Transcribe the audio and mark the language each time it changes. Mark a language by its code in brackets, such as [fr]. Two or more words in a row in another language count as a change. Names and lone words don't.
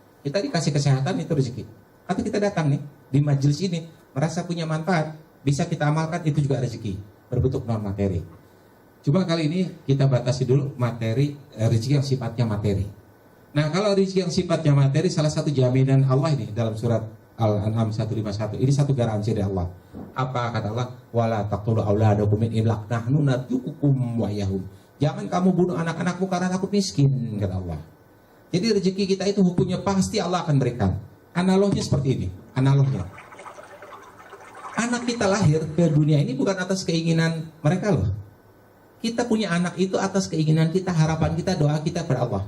[id] Kita dikasih kesehatan, itu rezeki. Atau kita datang nih di majelis ini merasa punya manfaat, bisa kita amalkan, itu juga rezeki berbentuk non materi. Cuma kali ini kita batasi dulu materi, rezeki yang sifatnya materi. Nah, kalau rezeki yang sifatnya materi, salah satu jaminan Allah ini dalam surat Al-An'am 151. Ini satu garansi dari Allah. Apa kata Allah? [ar] ولا تقتلوا أولادكم من إملاق نحن نرزقكم وإياهم. [id] Jangan kamu bunuh anak-anakmu karena takut miskin, kata Allah. Jadi rezeki kita itu hukumnya pasti Allah akan berikan. Analognya seperti ini. Analognya. Anak kita lahir ke dunia ini bukan atas keinginan mereka loh. Kita punya anak itu atas keinginan kita, harapan kita, doa kita kepada Allah.